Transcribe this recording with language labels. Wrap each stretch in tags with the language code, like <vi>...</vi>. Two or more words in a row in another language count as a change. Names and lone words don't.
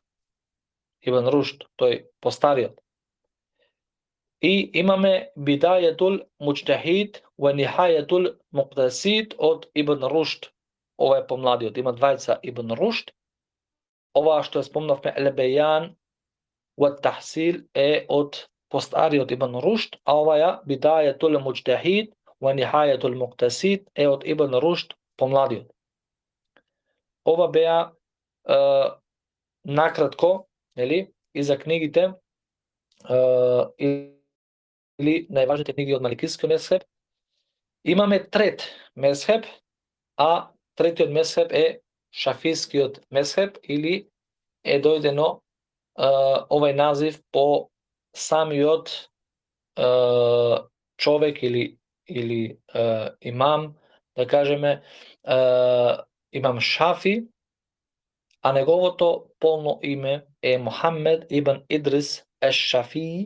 <mk>Ибн Рушд, тој постариот. И имаме Бидајетул Муџтахид ва Нихајетул Муқтасид од Ибн Рушд. Ова е помладиот. Има двајца Ибн Рушд. Ова што спомнавме Ел-Бејан ва Тахсил е од постариот Ибн Рушд, а оваја Бидајетул Муџтахид ва Нихајетул Муқтасид е од Ибн Рушд, помладиот. Ова беа накратко, нели, и за книгите или најважните книги од Маликискиот мезхеб. Имаме трет мезхеб, а третиот мезхеб е Шафискиот мезхеб, или е дојдено овај назив по самиот човек или имам, да кажеме, имам Шафи, а неговото полно име е Мухамед ибн Идрис еш-Шафии.</mk>